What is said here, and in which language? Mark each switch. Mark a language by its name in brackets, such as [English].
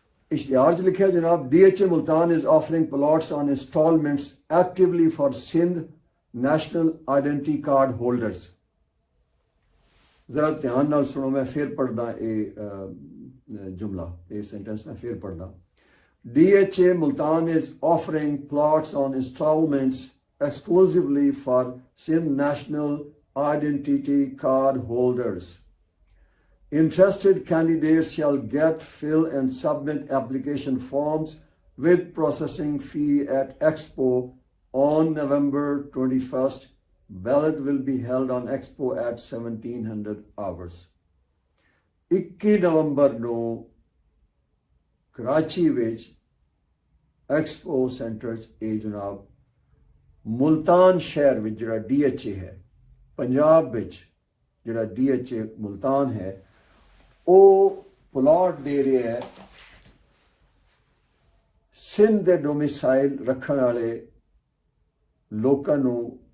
[Punjabi] ਇਸ਼ਤਿਹਾਰ 'ਚ ਲਿਖਿਆ ਜਨਾਬ, [English] DHA Multan is offering plots on installments actively for Sindh national identity card holders। [Punjabi] ਜ਼ਰਾ ਧਿਆਨ ਨਾਲ ਸੁਣੋ, ਮੈਂ ਫਿਰ ਪੜ੍ਹਦਾ ਇਹ ਜੁਮਲਾ, ਇਹ ਸੈਂਟੈਂਸ ਮੈਂ ਫਿਰ ਪੜ੍ਹਦਾ। [English] DHA Multan is offering plots on installments exclusively for Sindh national identity card holders. Interested candidates shall fill and submit application forms with processing fee at Expo on November 21st. Ballot will be held on Expo at 1700 hours. [Punjabi] 21 ਨਵੰਬਰ ਨੂੰ ਕਰਾਚੀ ਵਿੱਚ expo centre 'ਚ ਇਹ ਜਨਾਬ ਮੁਲਤਾਨ ਸ਼ਹਿਰ ਵਿੱਚ ਜਿਹੜਾ DHA ਹੈ, ਪੰਜਾਬ ਵਿੱਚ ਜਿਹੜਾ DHA ਮੁਲਤਾਨ ਹੈ, ਉਹ ਪਲਾਟ ਦੇ ਰਿਹਾ ਹੈ ਸਿੰਧ ਦੇ ਡੋਮਿਸਾਈਲ ਰੱਖਣ ਵਾਲੇ ਲੋਕਾਂ ਨੂੰ।